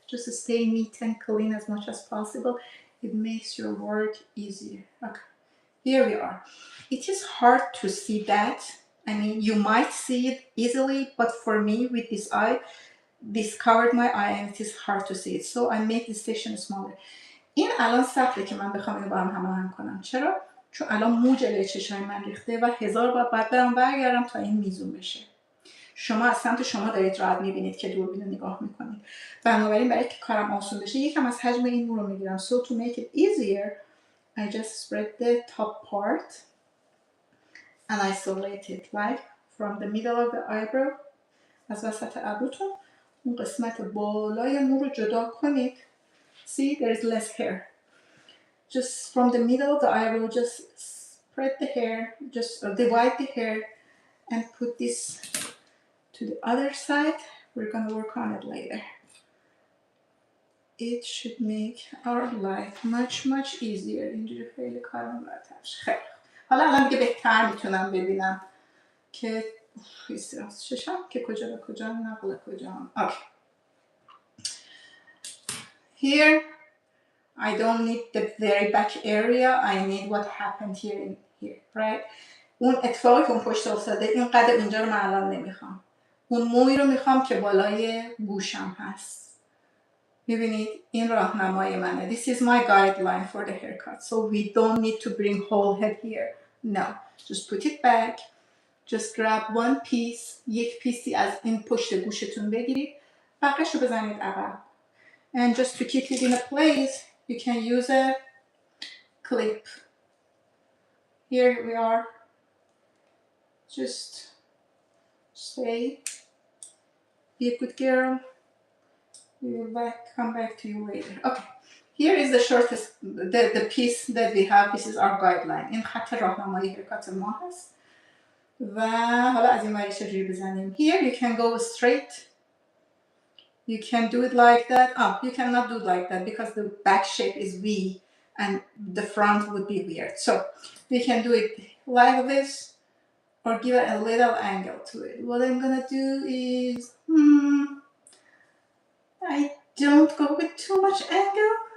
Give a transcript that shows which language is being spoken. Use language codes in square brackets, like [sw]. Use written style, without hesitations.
[en] Just stay neat and clean as much as possible. It makes your work easier. Okay, here we are. It is hard to see that. I mean, you might see it easily, but for me, with this eye, this covered my eye and it is hard to see it. So I make this section smaller. [fa] این الان سخته که من بخوام اینو با هم هماهنگ کنم. چرا؟ چون الان مو جلوی چشای من ریخته و هزار بار باید برم برگردم تا این میزون بشه. شما از سمت شما دارید راحت میبینید که دوربین رو نگاه میکنید. بنابراین برای که کارم آسون بشه یکم از حجم این مو رو میگیرم. [en] So to make it easier, I just spread the top part and isolate it, right? From the middle of the eyebrow, [fa] از وسط ابروتون اون قسمت بالای مو رو جدا کنید. [en] See, there is less hair. Just from the middle of the eyebrow, just spread the hair, just divide the hair and put this to the other side. We're gonna work on it later. It should make our life much easier. [fa] اینجوری خیلی کارم راحت میشه. خیلی حالا الان دیگه بهتر میتونم ببینم که استرس ششم که کجا به کجا نقل کجا. [en] Okay. Here I don't need the very back area. I need what happened here in here, right? [fa] اون اتفاقی که اون پشت افتاده، این قد اینجا رو من الان نمیخوام. اون موی رو میخوام که بالای گوشم هست. میبینید این راهنمای منه. [en] This is my guideline for the haircut. So we don't need to bring whole head here. No. Just put it back. Just grab one piece. [fa] یک پیسی از این پشت گوشتون بگیرید. بقیش رو بزنید عقب. [en] And just to keep it in a place, you can use a clip. Here we are. Just stay. Be a good girl. We will come back to you later. Okay. Here is the shortest, the piece that we have. This is our guideline. [fa] این خط راهنمایی حرکت ما هست. و حالا از این وری چجوری بزنیم. [en] Here you can go straight. You can do it like that. Oh, you cannot do it like that because the back shape is V and the front would be weird. So we can do it like this or give it a little angle to it. What I'm gonna do is, I don't go with too much angle.